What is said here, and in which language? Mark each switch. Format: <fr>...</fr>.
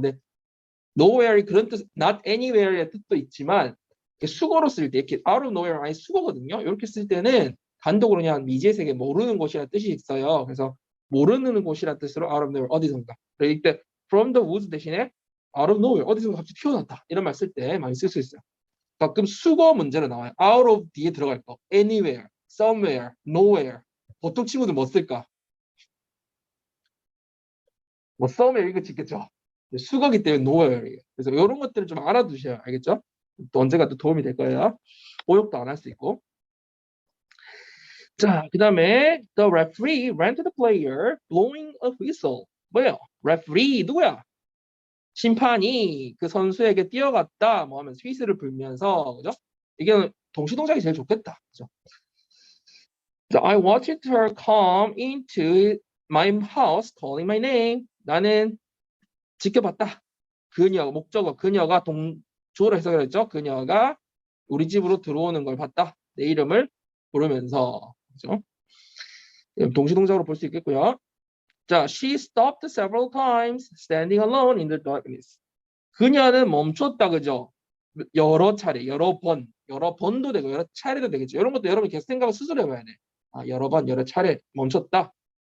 <ko>근데 nowhere이 그런 뜻,</ko> <en>not anywhere</en> <ko>의 뜻도 있지만 수거로 쓸 때 이렇게</ko> <en>out of nowhere</en> <ko>아니 수거거든요. 이렇게 쓸 때는 단독으로 그냥 미지의 세계 모르는 곳이라는 뜻이 있어요. 그래서 모르는 곳이라는 뜻으로</ko> <en>out of nowhere</en> <ko>어디선가. 그럴 때</ko> <en>from the woods</en> <ko>대신에 out of nowhere 어디선가 갑자기 튀어났다 이런 말 쓸 때 많이 쓸 수 있어요. 가끔 수거 문제로 나와요. out of 뒤에 들어갈 거. anywhere, somewhere, nowhere. 보통 친구들 뭐 쓸까? 뭐 somewhere 이거 짓겠죠. 수거기 때문에 nowhere. 그래서 이런 것들을 좀 알아두셔야 알겠죠? 또 언젠가 또 도움이 될 거예요. 오역도 안 할 수 있고. 자, 그 다음에</ko> <en>the referee ran to the player blowing a whistle.</en> <ko>뭐예요? referee 누구야? 심판이 그 선수에게 뛰어갔다 뭐 하면서 휘슬을 불면서 그죠? 이게 동시동작이 제일 좋겠다. 그죠?</ko> <en>I watched her come into my house calling my name.</en> <ko>나는 지켜봤다. 그녀 목적어 그녀가 주어로 해석했죠. 그녀가 우리 집으로 들어오는 걸 봤다. 내 이름을 부르면서 그죠? 동시동작으로 볼 수 있겠고요.</ko> <en>자, she stopped several times, standing alone in the darkness.</en> <ko>그녀는 멈췄다, 그죠? 여러 차례, 여러 번도 되고 여러 차례도 되겠죠. 이런 것도 여러분이 계속 생각을 스스로 해봐야 돼. 여러 번, 여러 차례 멈췄다.</ko>